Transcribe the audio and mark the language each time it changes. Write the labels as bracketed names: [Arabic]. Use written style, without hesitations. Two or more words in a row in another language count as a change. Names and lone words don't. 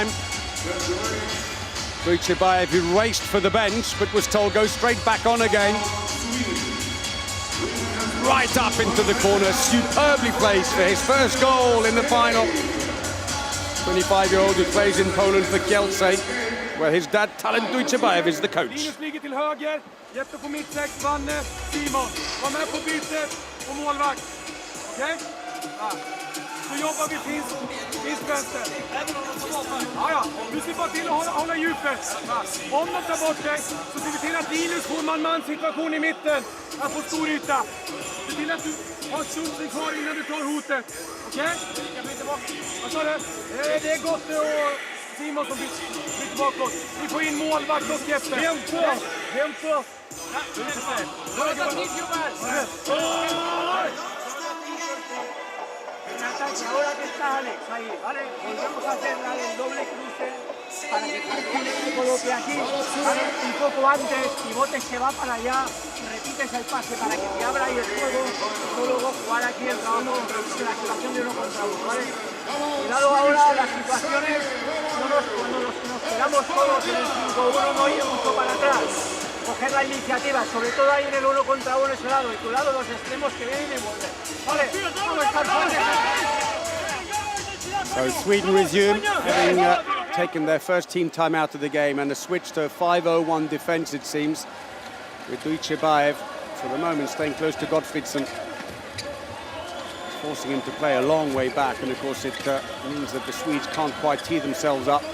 [English] Dujcebaev, who raced for the bench but was told go straight back on again. Right up into the corner, superbly placed for his first goal in the final. 25-year-old who plays in Poland for Kielce, where his dad, Talent Dujcebaev, is the coach. [Swedish] Linus ligger till höger, Jeppe på mittsex, Vanne, Simon. Var med på bytet och målvakt. Okej? Ja. Så jobbar vi finns vänster. Ja. Du ser bara till att hålla djupet. Om de tar bort dig så ser vi till att Linus får man situation i mitten. Han får stor yta. Se till att du har stunden kvar innan du tar hotet. Okej? Vad sa du? Det är gott och Simon som byter bakåt. Vi får in målvakt och Jeppe. Hem först. [Spanish] Ahora que está Alex ahí, ¿vale? Volvemos a hacer la del doble cruce para que se coloque aquí, ¿vale? Un poco antes, pivote se va para allá y repites el pase para que te abra ahí el juego y luego jugar aquí el trabajo de la situación de uno contra uno, ¿vale? Cuidado ahora, las situaciones, cuando nos quedamos todos en el 5-1 no ir mucho para atrás. Coger la iniciativa, sobre todo ahí en el 1 contra 1 ese lado, y cuidado los extremos que vienen y vuelven. Vale, vamos a estar fuertes. [English] So Sweden resume, having taken their first team time out of the game, and a switch to a 5-0-1 defence, it seems, with Dujcebaev, for the moment, staying close to Gottfriedsen, forcing him to play a long way back, and of course it means that the Swedes can't quite tee themselves up.